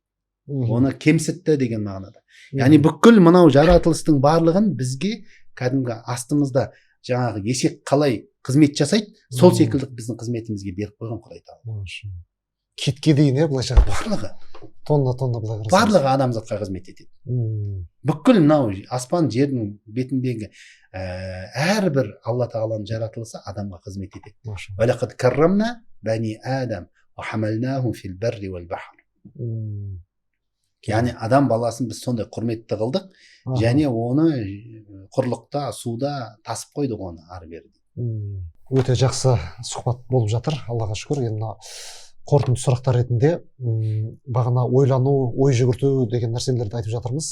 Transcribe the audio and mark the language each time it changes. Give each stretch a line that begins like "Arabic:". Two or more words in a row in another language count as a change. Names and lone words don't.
Kazakh: Оны кемсітті деген мағынада. Яғни бүкіл мынау жаратылыстың барлығын бізге кәдімгі астымызда жаңағы есек қалай қызмет жасайды, сол секілді біздің қызметімізге беріп қойған Құдай Тағала. Кетке дейін, былайша барлығы тонна былай қарасаңыз. Барлығы адамзатқа қызмет етеді. Бүкіл мынау аспан жердің бетіндегі әрбір Алла Тағаланың жаратылысы адамға қызмет етеді.
Arabic: ولقد كرمنا بني آدم وحملناهم في البر والبحر.
Kazakh: Яғни адам баласын біз сондай құрметті қылдық, және оны құрлықта, суда тасып қойдық оны ары бері. Өте жақсы сұхбат болып жатыр, Аллаға шүкір. Енді қорытынды сұрақтар ретінде бағана ойлану, ой жүгірту деген нәрселерді айтып жатырмыз.